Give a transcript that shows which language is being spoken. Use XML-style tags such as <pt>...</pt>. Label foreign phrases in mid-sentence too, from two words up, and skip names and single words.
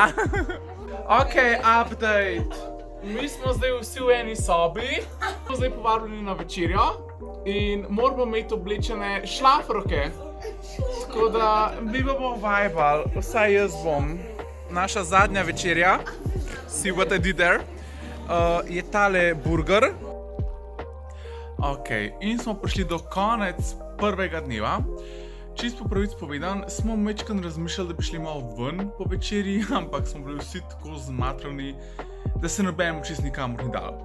<en>Ok, update.</en> <sl>Mi smo zdaj vsi v eni sobi. Smo zdaj povabljeni na večerjo in moramo imeti oblečene šlafroke. Tako da mi bomo vibali, vsaj jaz bom. Naša zadnja večerja,</sl> <en>see what I did there,</en> <sl>je tale burger. Ok, in smo prišli do konec prvega dneva. Čisto po pravici povedan, smo majčkeno razmišljali, da bi šli malo ven po večerji, ampak smo bili vsi tako zmatrani, da se nobenemu čisto nikamor ni dal.</sl>